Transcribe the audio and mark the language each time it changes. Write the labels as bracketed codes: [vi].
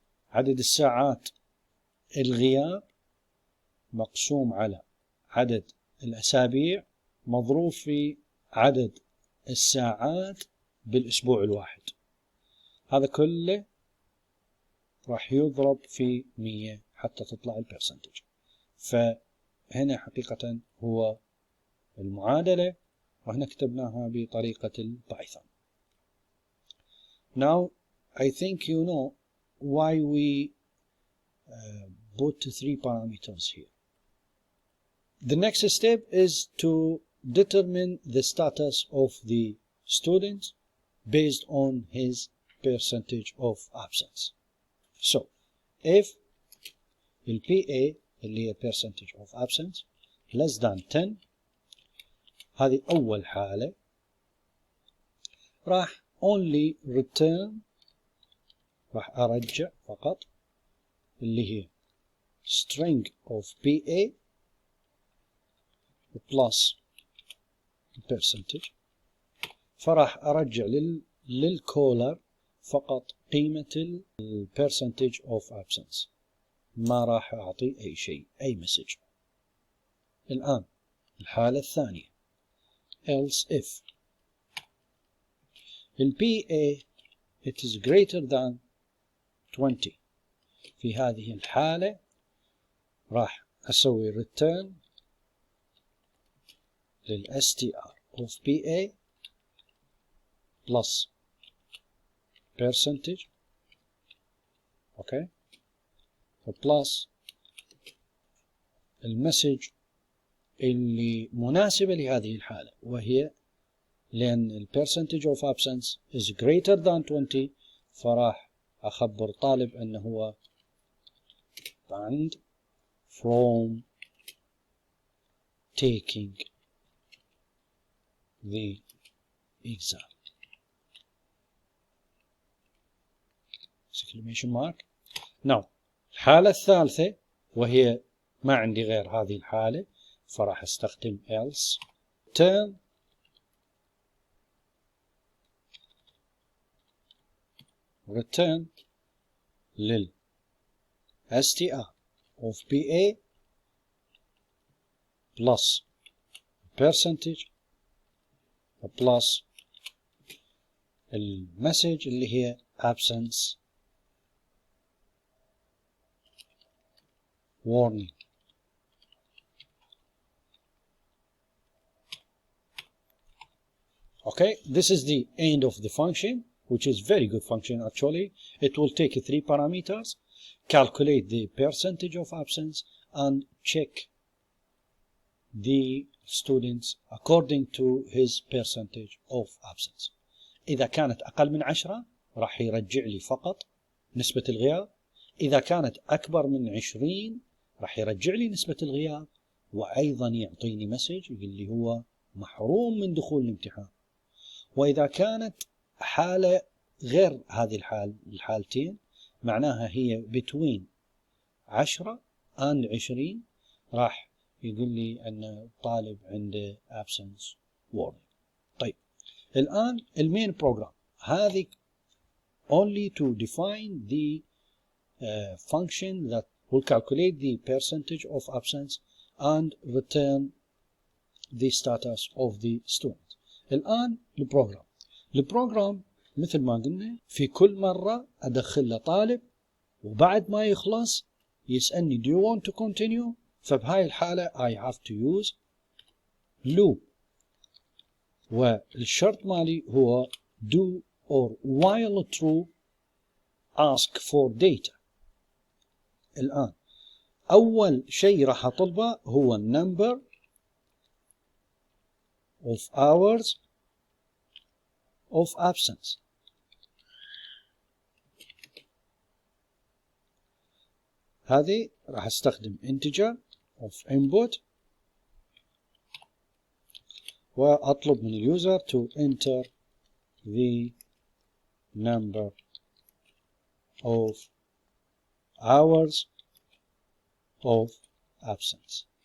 [ar] عدد الساعات الغياب مقسوم على عدد الأسابيع مضروب في عدد الساعات بالأسبوع الواحد. هذا كله راح يضرب في 100 حتى تطلع البرسنتج. فهنا حقيقة هو المعادلة وهنا كتبناها بطريقة البايثون. [en] Now I think you know why we put 3 parameters here. The next step is to determine the status of the student based on his percentage of absence. So if the PA [ar] اللي هي [en] percentage of absence less than 10 [ar] هذه أول حالة راح [en] only return [ar] راح أرجع فقط اللي هي [en] string of PA plus percentage [ar] فراح أرجع للكولر فقط قيمة [en] percentage of absence [ar] ما راح أعطي أي شيء أي مسج. الآن الحالة الثانية [en] else if PA it is greater than 20 [ar] في هذه الحالة راح أسوي [en] return للstr of PA plus percentage okay plus [ar] المسج اللي مناسبة لهذه الحالة وهي لأن [en] percentage of absence is greater than 20 [ar] فراح أخبر طالب أنه هو [en] banned from taking the exam. exclamation mark. Now [ar] الحالة الثالثة وهي ما عندي غير هذه الحالة فراح استخدم else [en] return لل str of PA plus percentage plus [ar] المسج اللي هي [en] absence warning. Okay, this is the end of the function, which is very good function actually. It will take 3 parameters, calculate the percentage of absence and check the students according to his percentage of absence. [ar] إذا كانت أقل من 10 راح يرجع لي فقط نسبة الغياب. إذا كانت أكبر من 20 راح يرجع لي نسبة الغياب وأيضا يعطيني مسج اللي هو محروم من دخول الامتحان. وإذا كانت حالة غير هذه الحالتين معناها هي [en] between 10 and 20 [ar] راح يقول لي أن الطالب عنده [en] absence warning. [ar] طيب الآن المين بروجرام هذه [en] only to define the function that will calculate the percentage of absence and return the status of the student. [ar] الآن البروجرام مثل ما قلنا في كل مرة أدخل له طالب وبعد ما يخلص يسألني [en] do you want to continue. [ar] فبهاي الحالة [en] I have to use loop، [ar] والشرط مالي هو [en] do or while true ask for data. [ar] الآن أول شيء راح أطلبه هو [en] number of hours of absence. [ar] هذه راح استخدم [en] integer of input [ar] وأطلب من اليوزر [en] to enter the number of hours of absence.